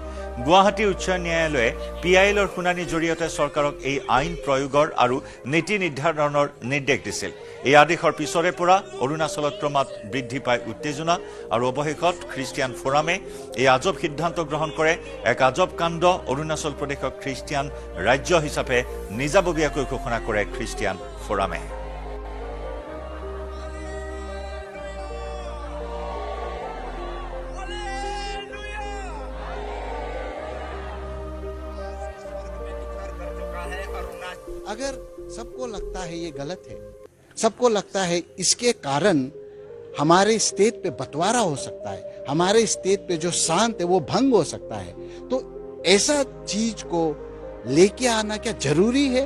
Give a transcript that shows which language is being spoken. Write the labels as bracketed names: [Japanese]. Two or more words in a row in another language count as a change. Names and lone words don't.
[Assamese] গুৱাহাটী উচ্চ ন্যায়ালয়ে PILৰ শুনানিৰ জৰিয়তে চৰকাৰক এই আইন প্ৰয়োগৰ আৰু নীতি নিৰ্ধাৰণৰ নিৰ্দেশ দিছিল। এই আদেশৰ পিছৰে পৰা অৰুণাচলত ক্ৰমাৎ বৃদ্ধি পায় উত্তেজনা আৰু অৱশেষত খ্ৰীষ্টিয়ান ফৰামে এই আজব সিদ্ধান্ত গ্ৰহণ কৰে। এক আজব কাণ্ড, অৰুণাচল প্ৰদেশক খ্ৰীষ্টিয়ান ৰাজ্য হিচাপে নিজাববীয়াকৈ ঘোষণা কৰে খ্ৰীষ্টিয়ান ফৰামে। [Hindi] अगर सबको लगता है ये गलत है, सबको लगता है इसके कारण हमारे स्टेट पे बंटवारा हो सकता है, हमारे स्टेट पे जो शांत है वो भंग हो सकता है, तो ऐसा चीज को लेके आना क्या जरूरी है?